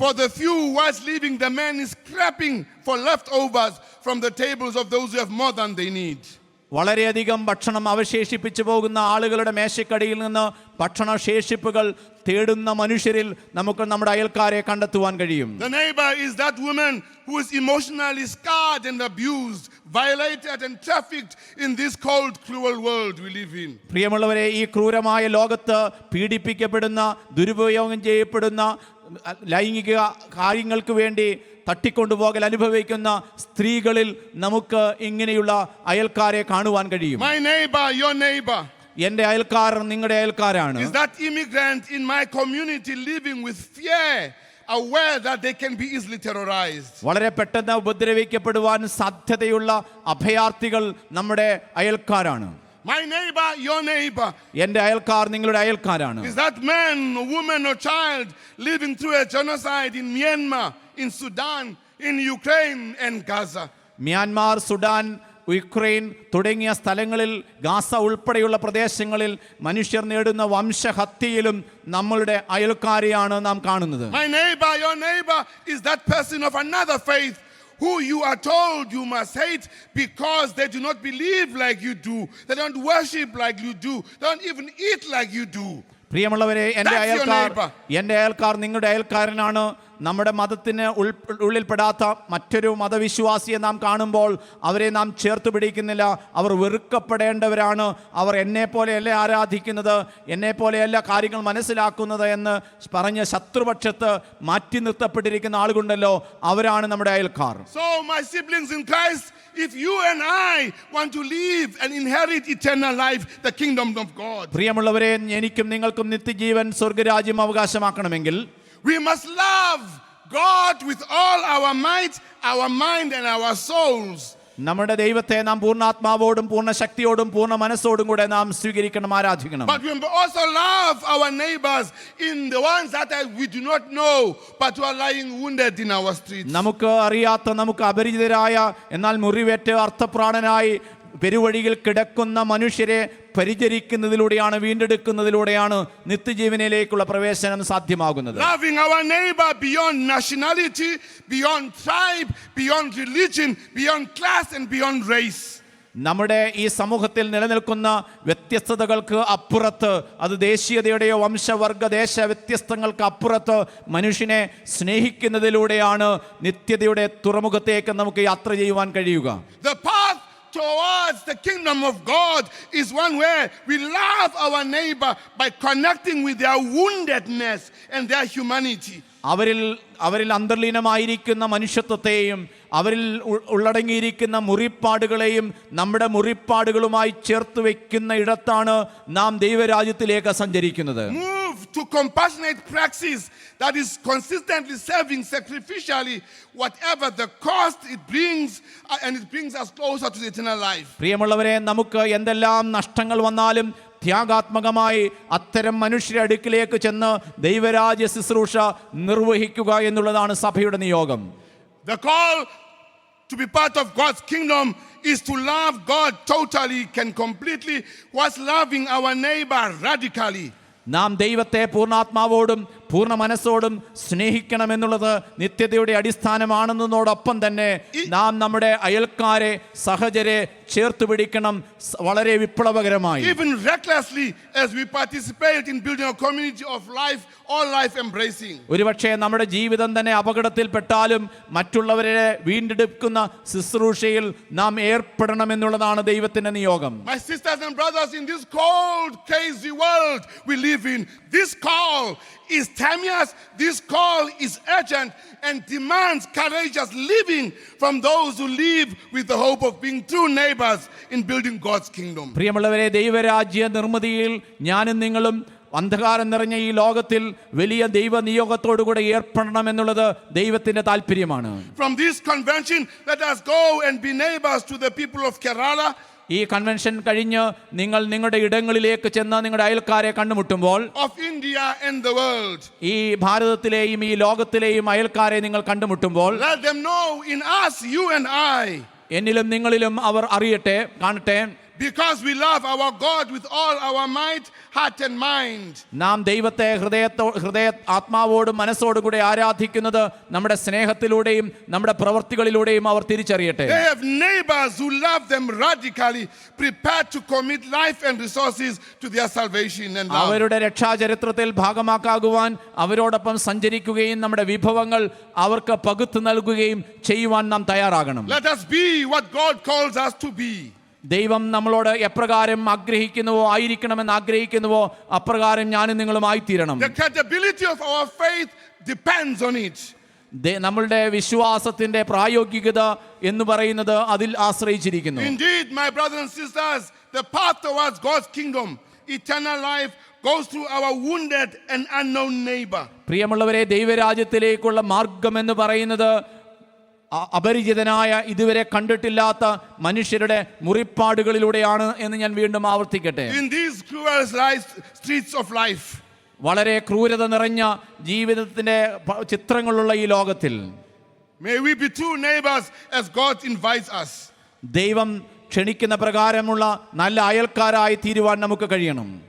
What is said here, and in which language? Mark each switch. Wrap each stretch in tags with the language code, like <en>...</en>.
<en>For the few whilst leaving, the man is scrapping for leftovers from the tables of those who have more than they need.</en> <ml>വളരെയധികം ഭക്ഷണം അവശേഷിപ്പിച്ചു പോകുന്ന ആളുകളുടെ മേശക്കടിയിൽ നിന്ന് ഭക്ഷണ ശേഷിപ്പുകൾ തേടുന്ന മനുഷ്യരിൽ നമുക്ക് നമ്മുടെ അയൽക്കാരെ കണ്ടെത്തുവാൻ കഴിയും.</ml> <en>The neighbor is that woman who is emotionally scarred and abused, violated and trafficked in this cold, cruel world we live in.</en> <ml>പ്രിയമുള്ളവരെ, ഈ ക്രൂരമായ ലോകത്ത് പീഡിപ്പിക്കപ്പെടുന്ന, ദുരുപയോഗം ചെയ്യപ്പെടുന്ന, ലൈംഗിക കാര്യങ്ങൾക്ക് വേണ്ടി തട്ടിക്കൊണ്ടുപോകൽ അനുഭവിക്കുന്ന സ്ത്രീകളിൽ നമുക്ക് ഇങ്ങനെയുള്ള അയൽക്കാരെ കാണുവാൻ കഴിയും.</ml> <en>My neighbor, your neighbor,</en> <ml>എൻ്റെ അയൽക്കാർ നിങ്ങളുടെ അയൽക്കാരാണ്.</ml> <en>is that immigrant in my community living with fear, aware that they can be easily terrorized.</en> <ml>വളരെ പെട്ടെന്ന് ഉപദ്രവിക്കപ്പെടുവാൻ സാധ്യതയുള്ള അഭയാർത്ഥികൾ നമ്മുടെ അയൽക്കാരാണ്.</ml> <en>My neighbor, your neighbor,</en> <ml>എൻ്റെ അയൽക്കാർ നിങ്ങളുടെ അയൽക്കാരാണ്.</ml> <en>is that man, woman or child living through a genocide in Myanmar, in Sudan, in Ukraine and Gaza.</en> <ml>Myanmar, Sudan, Ukraine തുടങ്ങിയ സ്ഥലങ്ങളിൽ, Gaza ഉൾപ്പെടെയുള്ള പ്രദേശങ്ങളിൽ മനുഷ്യർ നേടുന്ന വംശഹത്യയിലും നമ്മളുടെ അയൽക്കാരെയാണ് നാം കാണുന്നത്.</ml> <en>My neighbor, your neighbor is that person of another faith who you are told you must hate because they do not believe like you do. They don't worship like you do. They don't even eat like you do.</en> <ml>പ്രിയമുള്ളവരെ, എൻ്റെ അയൽക്കാർ നിങ്ങളുടെ അയൽക്കാരനാണ്. നമ്മുടെ മതത്തിന് ഉള്ളിൽപ്പെടാത്ത മറ്റൊരു മതവിശ്വാസിയെ നാം കാണുമ്പോൾ അവരെ നാം ചേർത്ത് പിടിക്കുന്നില്ല. അവർ വെറുക്കപ്പെടേണ്ടവരാണ്. അവർ എന്നെപ്പോലെയല്ല ആരാധിക്കുന്നത്, എന്നെപ്പോലെയല്ല കാര്യങ്ങൾ മനസ്സിലാക്കുന്നത് എന്ന് പറഞ്ഞ് ശത്രുപക്ഷത്ത് മാറ്റി നിർത്തപ്പെട്ടിരിക്കുന്ന ആളുകളുണ്ടല്ലോ, അവരാണ് നമ്മുടെ അയൽക്കാർ.</ml> <en>So my siblings in Christ, if you and I want to live and inherit eternal life, the kingdom of God,</en> <ml>പ്രിയമുള്ളവരെ, എനിക്കും നിങ്ങൾക്കും നിത്യജീവൻ സ്വർഗരാജ്യം അവകാശമാക്കണമെങ്കിൽ</ml> <en>we must love God with all our might, our mind and our souls.</en> <ml>നമ്മുടെ ദൈവത്തെ നാം പൂർണ്ണാത്മാവോടും പൂർണ്ണ ശക്തിയോടും പൂർണ്ണ മനസ്സോടും കൂടെ നാം സ്വീകരിക്കണം, ആരാധിക്കണം.</ml> <en>But we also love our neighbors in the ones that we do not know but who are lying wounded in our streets.</en> <ml>നമുക്ക് അറിയാത്ത, നമുക്ക് അപരിചിതരായ, എന്നാൽ മുറിവേറ്റ് അർത്ഥപ്രാണനായി പെരുവഴിയിൽ കിടക്കുന്ന മനുഷ്യരെ പരിചരിക്കുന്നതിലൂടെയാണ്, വീണ്ടെടുക്കുന്നതിലൂടെയാണ് നിത്യജീവനിലേക്കുള്ള പ്രവേശനം സാധ്യമാകുന്നത്.</ml> <en>Loving our neighbor beyond nationality, beyond tribe, beyond religion, beyond class and beyond race.</en> <ml>നമ്മുടെ ഈ സമൂഹത്തിൽ നിലനിൽക്കുന്ന വ്യത്യസ്തതകൾക്ക് അപ്പുറത്ത്, അത് ദേശീയതയുടെയോ വംശവർഗ ദേശ വ്യത്യസ്തങ്ങൾക്ക് അപ്പുറത്ത് മനുഷ്യനെ സ്നേഹിക്കുന്നതിലൂടെയാണ് നിത്യതയുടെ തുറമുഖത്തേക്ക് നമുക്ക് യാത്ര ചെയ്യുവാൻ കഴിയുക.</ml> <en>The path towards the kingdom of God is one where we love our neighbor by connecting with their woundedness and their humanity.</en> <ml>അവരിൽ അന്തർലീനമായിരിക്കുന്ന മനുഷ്യത്വത്തെയും അവരിൽ ഉള്ളടങ്ങിയിരിക്കുന്ന മുറിപ്പാടുകളെയും നമ്മുടെ മുറിപ്പാടുകളുമായി ചേർത്ത് വെക്കുന്ന ഇടത്താണ് നാം ദൈവരാജ്യത്തിലേക്ക് സഞ്ചരിക്കുന്നത്.</ml> <en>Move to compassionate praxis that is consistently serving sacrificially whatever the cost it brings, and it brings us closer to the eternal life.</en> <ml>പ്രിയമുള്ളവരെ, നമുക്ക് എന്തെല്ലാം നഷ്ടങ്ങൾ വന്നാലും ത്യാഗാത്മകമായി അത്തരം മനുഷ്യരുടെ അടുക്കിലേക്ക് ചെന്ന് ദൈവരാജ്യ ശുശ്രൂഷ നിർവഹിക്കുക എന്നുള്ളതാണ് സഭയുടെ നിയോഗം.</ml> <en>The call to be part of God's kingdom is to love God totally and completely, whilst loving our neighbor radically.</en> <ml>നാം ദൈവത്തെ പൂർണ്ണാത്മാവോടും പൂർണ്ണ മനസ്സോടും സ്നേഹിക്കണമെന്നുള്ളത് നിത്യതയുടെ അടിസ്ഥാനമാണെന്നതോടൊപ്പം തന്നെ നാം നമ്മുടെ അയൽക്കാരെ, സഹചരെ ചേർത്ത് പിടിക്കണം, വളരെ വിപ്ലവകരമായി.</ml> <en>Even recklessly as we participate in building a community of life, all life embracing.</en> <ml>ഒരുപക്ഷെ നമ്മുടെ ജീവിതം തന്നെ അപകടത്തിൽപ്പെട്ടാലും മറ്റുള്ളവരെ വീണ്ടെടുക്കുന്ന ശുശ്രൂഷയിൽ നാം ഏർപ്പെടണമെന്നുള്ളതാണ് ദൈവത്തിന്റെ നിയോഗം.</ml> <en>My sisters and brothers, in this cold, crazy world we live in, this call is timeless, this call is urgent and demands courageous living from those who live with the hope of being true neighbors in building God's kingdom.</en> <ml>പ്രിയമുള്ളവരെ, ദൈവരാജ്യ നിർമ്മിതിയിൽ ഞാനും നിങ്ങളും അന്ധകാരം നിറഞ്ഞ ഈ ലോകത്തിൽ വലിയ ദൈവ നിയോഗത്തോടുകൂടെ ഏർപ്പെടണമെന്നുള്ളത് ദൈവത്തിന്റെ താല്പര്യമാണ്.</ml> <en>From this convention, let us go and be neighbors to the people of Kerala.</en> <ml>ഈ കൺവെൻഷൻ കഴിഞ്ഞ് നിങ്ങൾ നിങ്ങളുടെ ഇടങ്ങളിലേക്ക് ചെന്ന് നിങ്ങളുടെ അയൽക്കാരെ കണ്ടുമുട്ടുമ്പോൾ,</ml> <en>of India and the world,</en> <ml>ഈ ഭാരതത്തിലെയും ഈ ലോകത്തിലെയും അയൽക്കാരെ നിങ്ങൾ കണ്ടുമുട്ടുമ്പോൾ,</ml> <en>let them know in us, you and I,</en> <ml>എന്നിലും നിങ്ങളിലും അവർ അറിയട്ടെ, കാണട്ടെ,</ml> <en>because we love our God with all our might, heart and mind.</en> <ml>നാം ദൈവത്തെ ഹൃദയ ആത്മാവോടും മനസ്സോടും കൂടെ ആരാധിക്കുന്നത് നമ്മുടെ സ്നേഹത്തിലൂടെയും നമ്മുടെ പ്രവൃത്തികളിലൂടെയും അവർ തിരിച്ചറിയട്ടെ.</ml> <en>They have neighbors who love them radically, prepared to commit life and resources to their salvation and love.</en> <ml>അവരുടെ രക്ഷാചരിത്രത്തിൽ ഭാഗമാക്കാകുവാൻ അവരോടൊപ്പം സഞ്ചരിക്കുകയും നമ്മുടെ വിഭവങ്ങൾ അവർക്ക് പകുത്തു നൽകുകയും ചെയ്യുവാൻ നാം തയ്യാറാകണം.</ml> <en>Let us be what God calls us to be.</en> <ml>ദൈവം നമ്മളോട് എപ്രകാരം ആഗ്രഹിക്കുന്നുവോ, ആയിരിക്കണമെന്ന് ആഗ്രഹിക്കുന്നുവോ അപ്രകാരം ഞാനും നിങ്ങളുമായി തീരണം.</ml> <en>The credibility of our faith depends on it.</en> <ml>നമ്മളുടെ വിശ്വാസത്തിന്റെ പ്രായോഗികത എന്ന് പറയുന്നത് അതിൽ ആശ്രയിച്ചിരിക്കുന്നു.</ml> <en>Indeed, my brothers and sisters, the path towards God's kingdom, eternal life, goes through our wounded and unknown neighbor.</en> <ml>പ്രിയമുള്ളവരെ, ദൈവരാജ്യത്തിലേക്കുള്ള മാർഗം എന്ന് പറയുന്നത് അപരിചിതനായ, ഇതുവരെ കണ്ടിട്ടില്ലാത്ത മനുഷ്യരുടെ മുറിപ്പാടുകളിലൂടെയാണ് എന്ന് ഞാൻ വീണ്ടും ആവർത്തിക്കട്ടെ.</ml> <en>In these cruel streets of life,</en> <ml>വളരെ ക്രൂരത നിറഞ്ഞ ജീവിതത്തിന്റെ ചിത്രങ്ങളുള്ള ഈ ലോകത്തിൽ,</ml> <en>may we be true neighbors as God invites us.</en> <ml>ദൈവം ക്ഷണിക്കുന്ന പ്രകാരമുള്ള നല്ല അയൽക്കാരായി തീരുവാൻ നമുക്ക് കഴിയണം.</ml>